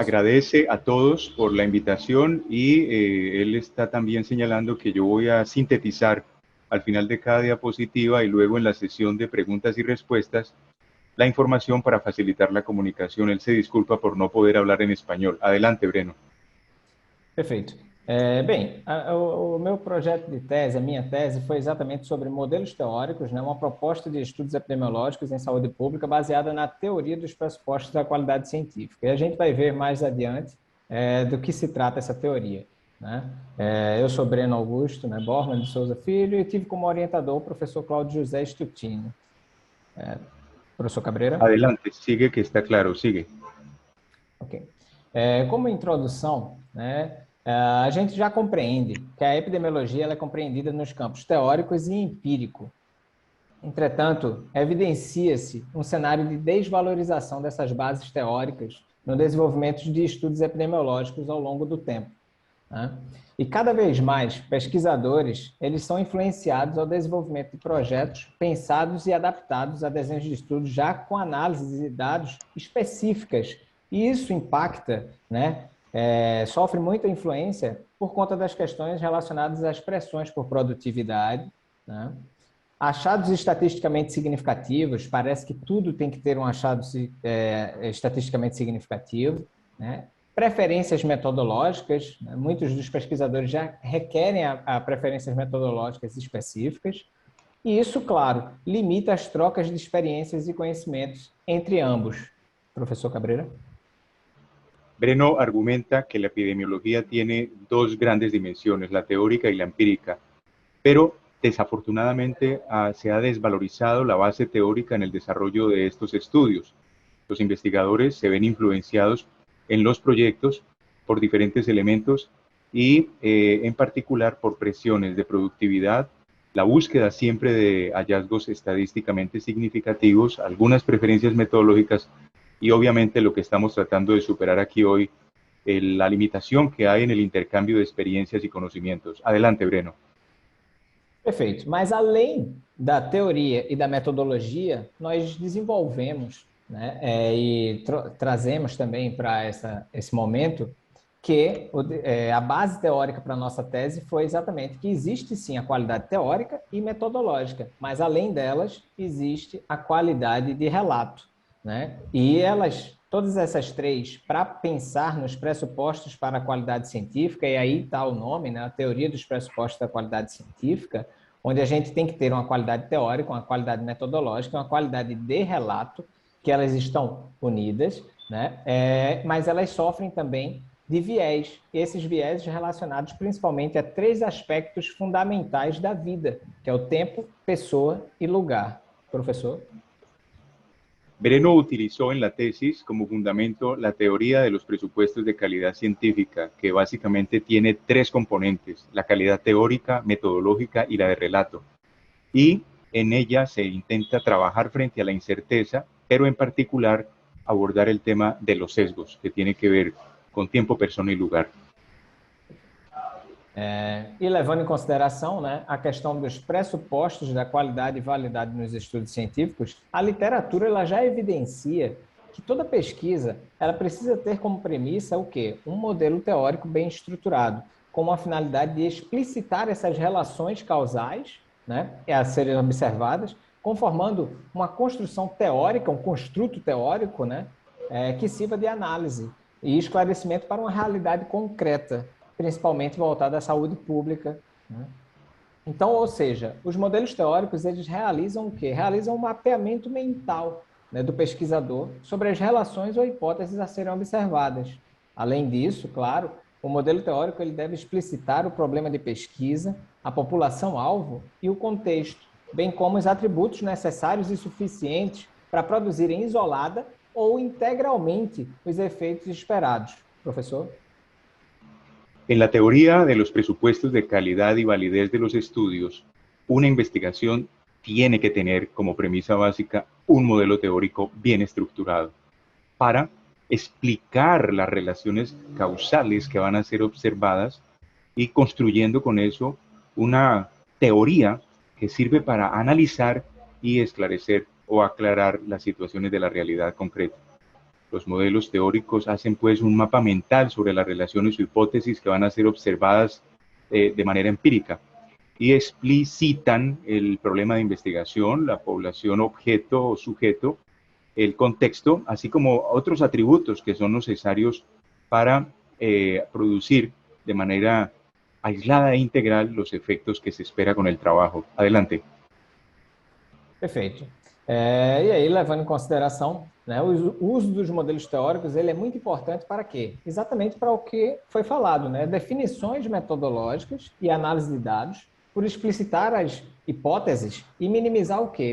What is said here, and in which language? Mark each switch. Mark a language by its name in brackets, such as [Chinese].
[Spanish] agradece a todos por la invitación y él está también señalando que yo voy a sintetizar al final de cada diapositiva y luego en la sesión de preguntas y respuestas la información para facilitar la comunicación. Él se disculpa por no poder hablar en español. Adelante, Breno. [Portuguese] Perfeito. Bem, o meu projeto de tese, a minha tese, foi exatamente sobre modelos teóricos, né, uma proposta de estudos epidemiológicos em saúde pública baseada na teoria dos pressupostos da qualidade científica. E a gente vai ver mais adiante do que se trata essa teoria. Né? Eu sou Breno Augusto, né, Borman de Souza Filho, e tive como orientador o professor Cláudio José Stutino. Professor Cabreira? [Spanish] Adelante, sigue que está claro, sigue. [Portuguese] Ok. Como introdução, né, a gente já compreende que a epidemiologia ela é compreendida nos campos teóricos e empírico. Entretanto, evidencia-se um cenário de desvalorização dessas bases teóricas no desenvolvimento de estudos epidemiológicos ao longo do tempo. Né? E cada vez mais, pesquisadores eles são influenciados ao desenvolvimento de projetos pensados e adaptados a desenhos de estudos já com análises de dados específicas. E isso impacta, né? Sofre muita influência por conta das questões relacionadas às pressões por produtividade, né? Achados estatisticamente significativos, parece que tudo tem que ter um achado estatisticamente significativo, né? Preferências metodológicas, né? Muitos dos pesquisadores já requerem a preferências metodológicas específicas, e isso, claro, limita as trocas de experiências e conhecimentos entre ambos. Professor Cabreira? [Spanish] Breno argumenta que la epidemiología tiene dos grandes dimensiones, la teórica y la empírica, pero desafortunadamente se ha desvalorizado la base teórica en el desarrollo de estos estudios. Los investigadores se ven influenciados en los proyectos por diferentes elementos y en particular por presiones de productividad, la búsqueda siempre de hallazgos estadísticamente significativos, algunas preferencias metodológicas y obviamente lo que estamos tratando de superar aquí hoy, la limitación que hay en el intercambio de experiencias y conocimientos. Adelante, Breno. [Portuguese] Perfeito. Mas além da teoria e da metodologia, nós desenvolvemos, né, e trazemos também para esse momento que a base teórica para a nossa tese foi exatamente que existe sim a qualidade teórica e metodológica, mas além delas existe a qualidade de relato. Né? E todas essas três, para pensar nos pressupostos para a qualidade científica, e aí está o nome, né? A teoria dos pressupostos da qualidade científica, onde a gente tem que ter uma qualidade teórica, uma qualidade metodológica, uma qualidade de relato, que elas estão unidas, né? Mas elas sofrem também de viés, e esses viés relacionados principalmente a três aspectos fundamentais da vida, que é o tempo, pessoa e lugar. Professor? [Spanish] Breno utilizó en la tesis como fundamento la teoría de los presupuestos de calidad científica, que básicamente tiene tres componentes, la calidad teórica, metodológica y la de relato. Y en ella se intenta trabajar frente a la incerteza, pero en particular abordar el tema de los sesgos, que tiene que ver con tiempo, persona y lugar. [Portuguese] E levando em consideração, né, a questão dos pressupostos da qualidade e validade nos estudos científicos, a literatura ela já evidencia que toda pesquisa ela precisa ter como premissa o quê? Um modelo teórico bem estruturado, com a finalidade de explicitar essas relações causais, né, a serem observadas, conformando uma construção teórica, um construto teórico, né, que sirva de análise. e esclarecimento para uma realidade concreta, principalmente voltada à saúde pública, né? Então, ou seja, os modelos teóricos, eles realizam o quê? Realizam um mapeamento mental, né, do pesquisador sobre as relações ou hipóteses a serem observadas. Além disso, claro, o modelo teórico ele deve explicitar o problema de pesquisa, a população-alvo e o contexto, bem como os atributos necessários e suficientes para produzirem isolada ou integralmente os efeitos esperados. Professor? [Spanish] En la teoría de los presupuestos de calidad y validez de los estudios, una investigación tiene que tener como premisa básica un modelo teórico bien estructurado para explicar las relaciones causales que van a ser observadas y construyendo con eso una teoría que sirve para analizar y esclarecer o aclarar las situaciones de la realidad concreta. Los modelos teóricos hacen pues un mapa mental sobre las relaciones o hipótesis que van a ser observadas de manera empírica y explicitan el problema de investigación, la población objeto o sujeto, el contexto, así como otros atributos que son necesarios para producir de manera aislada e integral los efectos que se espera con el trabajo. Adelante. [Portuguese] Perfeito. E aí, levando em consideração, né, o uso dos modelos teóricos, ele é muito importante para quê? Exatamente para o que foi falado, né? Definições metodológicas e análise de dados, por explicitar as hipóteses e minimizar o quê?